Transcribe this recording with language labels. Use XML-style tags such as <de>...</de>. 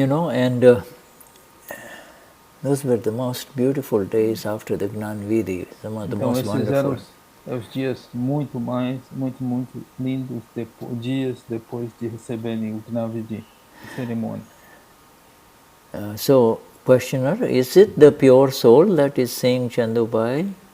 <en>And those were the most beautiful days after the Gnan Vidhi, some of the most wonderful.</en> <pt>Os dias muito lindos, dias depois de receberem o Gnan Vidhi, a cerimônia.</pt> <en>So, questioner, is it the pure soul that is saying Chandubai?</en>